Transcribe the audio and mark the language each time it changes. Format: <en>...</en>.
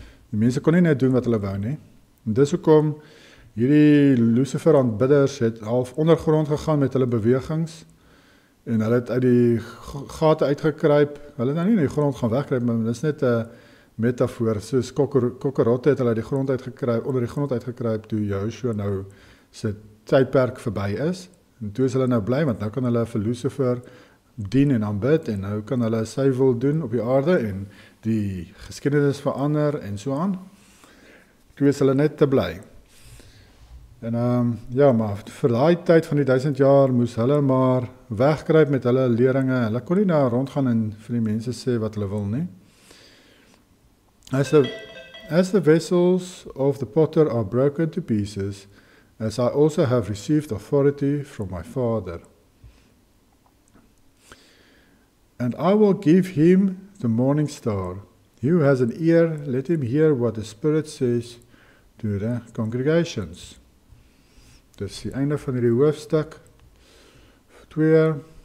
<af>Die mense kon nie net doen wat hulle wou nie. En dis hoekom hierdie Lucifer aanbidders het half ondergrond gegaan met hulle bewegings en hulle het uit die gate uitgekruip. Hulle het nou nie in die grond gaan wegkruip, maar dis net 'n metafoor. Soos kokkerotte het hulle uit die grond uitgekruip, onder die grond uitgekruip toe Joshua nou sy tydperk verby is. En toe is hulle nou bly, want nou kan hulle vir Lucifer dien en aanbid en nou kan hulle sy wil doen op die aarde en die geskiedenis verander en so aan. Toe is hulle net te bly. En ja, maar vir daai tyd van die 1000 jaar moes hulle maar wegkruip met hulle leringe. Hulle kon nie nou rondgaan en vir die mense sê wat hulle wil nie.</af> <en>As the vessels of the potter are broken to pieces, as I also have received authority from my Father. And I will give him the morning star. He who has an ear, let him hear what the Spirit says to the congregations.</en> <af>Dis die einde van hierdie hoofstuk 2.</af>